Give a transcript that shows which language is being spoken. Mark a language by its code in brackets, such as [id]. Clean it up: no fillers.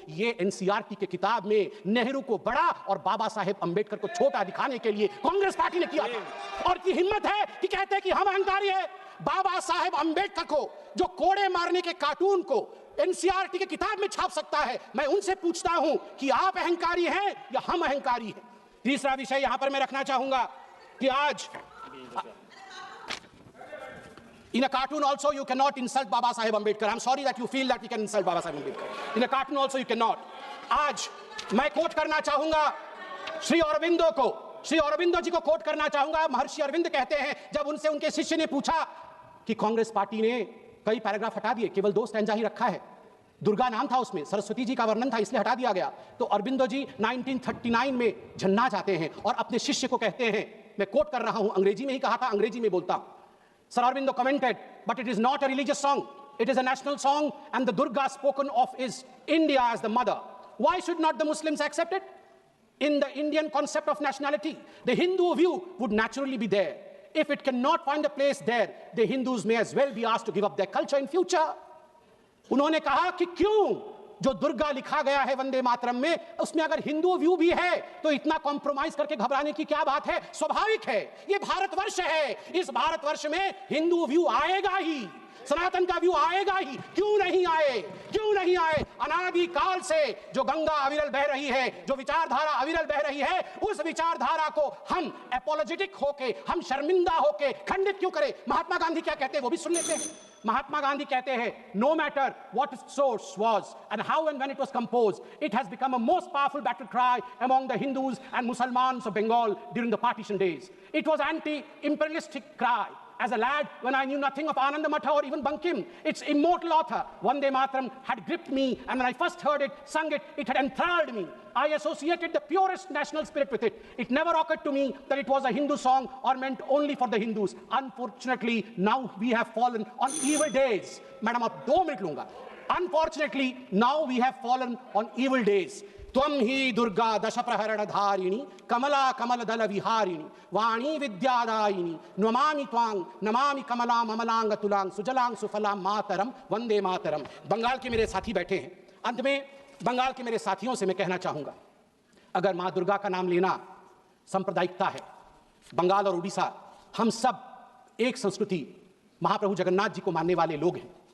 [hi] ये एनसीईआरटी की किताब में नेहरू को बड़ा और बाबा साहेब अंबेडकर को छोटा दिखाने के लिए कांग्रेस पार्टी ने किया था। और की हिम्मत है कि कहते हैं कि हम अहंकारी है। बाबा साहेब अंबेडकर को जो कोड़े मारने के कार्टून को एनसीईआरटी की किताब में छाप सकता है, मैं उनसे पूछता हूं कि आप अहंकारी हैं या हम अहंकारी हैं? तीसरा विषय यहां पर मैं रखना चाहूंगा कि आज [en] in a cartoon also you cannot insult Baba Saheb Ambedkar. I'm sorry that you feel that you can insult Baba Saheb Ambedkar. In a cartoon also you cannot. [hi] आज मैं कोट करना चाहूंगा श्री अरविंदो को, श्री अरविंदो जी को कोट करना चाहूंगा। महर्षि अरविंद कहते हैं, जब उनसे उनके शिष्य ने पूछा कि कांग्रेस पार्टी ने कई पैराग्राफ हटा दिए, केवल 2 स्टैंजा ही रखा है, दुर्गा नाम था उसमें, सरस्वती जी का वर्णन था, इसलिए हटा दिया गया। तो अरबिंदो जी 1939 में झन्ना जाते हैं और अपने शिष्य को कहते हैं, मैं कोट कर रहा हूं, अंग्रेजी में ही कहा था, अंग्रेजी में बोलता हूं। [en] Sir Aurobindo commented, but it is not a religious song, it is a national song and the Durga spoken of is India as the mother. Why should not the Muslims accept it? In the Indian concept of nationality, the Hindu view would naturally be there. If it cannot find a place there, the Hindus may as well be asked to give up their culture in future. [hi] उन्होंने कहा कि क्यों जो दुर्गा लिखा गया है वंदे मातरम में, उसमें अगर हिंदू व्यू भी है तो इतना कॉम्प्रोमाइज करके घबराने की क्या बात है? स्वाभाविक है, ये भारतवर्ष है, इस भारतवर्ष में हिंदू व्यू आएगा ही, सनातन का व्यू आएगा ही। क्यों नहीं आए, क्यों नहीं आए? अनादि काल से जो गंगा अविरल बह रही है, जो विचारधारा अविरल बह रही है, उस विचारधारा को हम एपोलॉजेटिक होके, हम शर्मिंदा होके खंडित क्यों करें? महात्मा गांधी क्या कहते हैं [en] वो भी सुन लेते हैं। महात्मा गांधी कहते हैं, no matter what its source was and how and when it was composed, it has become a most powerful battle cry among the Hindus and Musalmans of Bengal during the partition days. It was anti-imperialistic cry. As a lad, when I knew nothing of Ananda Matha or even Bankim, its immortal author, Vande Mataram, had gripped me, and when I first heard it, sung it, it had enthralled me. I associated the purest national spirit with it. It never occurred to me that it was a Hindu song or meant only for the Hindus. Unfortunately, now we have fallen on evil days. Madam, [hi] ab 2 minute lunga. [en] Unfortunately, now we have fallen on evil days. [sa] त्वं ही दुर्गा दश प्रहरण धारिणी कमला कमल दल विहारिणी वाणी विद्यादायिनी नमामि त्वां नमामि कमलां अमलांग तुलांग सुजलांग सुफलां मातरम वंदे मातरम। [hi] बंगाल के मेरे साथी बैठे हैं, अंत में बंगाल के मेरे साथियों से मैं कहना चाहूंगा, अगर मां दुर्गा का नाम लेना सांप्रदायिकता है, बंगाल और उड़ीसा हम सब एक संस्कृति, महाप्रभु जगन्नाथ जी को मानने वाले लोग हैं।